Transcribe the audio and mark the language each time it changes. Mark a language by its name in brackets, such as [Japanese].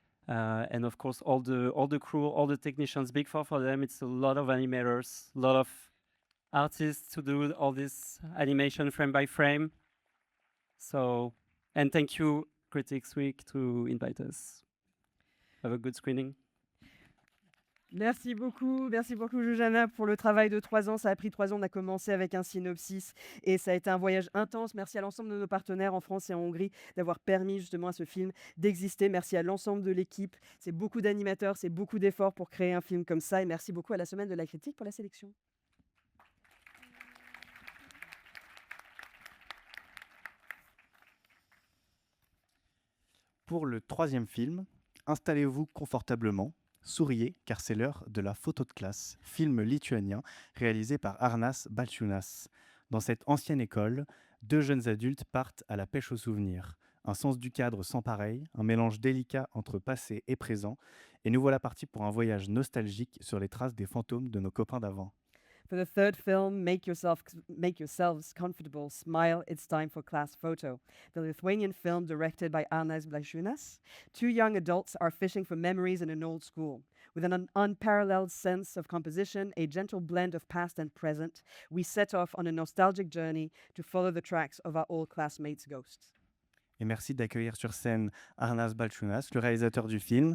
[English] And of course all the crew, all the technicians. Big for them. It's a lot of animators, a lot of artists to do all this animation frame by frame. So, and thank you, Critics Week, to invite us. Have a good screening. [French] Merci beaucoup, Jojana, pour le travail de 3 ans. Ça a pris 3 ans, on a commencé avec un synopsis et ça a été un voyage intense. Merci à l'ensemble de nos partenaires en France et en Hongrie d'avoir permis justement à ce film d'exister. Merci à l'ensemble de l'équipe. C'est beaucoup d'animateurs, c'est beaucoup d'efforts pour créer un film comme ça. Et merci beaucoup à la Semaine de la Critique pour la sélection. Pour le 3e film, installez-vous confortablement, souriez car c'est l'heure de la photo de classe, film lituanien réalisé par Arnas Balčiūnas. Dans cette ancienne école, 2 jeunes adultes partent à la pêche aux souvenirs. Un sens du cadre sans pareil, un mélange délicat entre passé et présent, et nous voilà partis pour un voyage nostalgique sur les traces des fantômes de nos copains d'avant. [English] For the 3rd film, make yourselves comfortable, smile, it's time for class photo. The Lithuanian film directed by Arnas Balčiūnas. 2 young adults are fishing for memories in an old school. With an unparalleled sense of composition, a gentle blend of past and present, we set off on a nostalgic journey to follow the tracks of our old classmates' ghosts. [French] Et merci d'accueillir sur scène Arnas Balčiūnas, le réalisateur du film,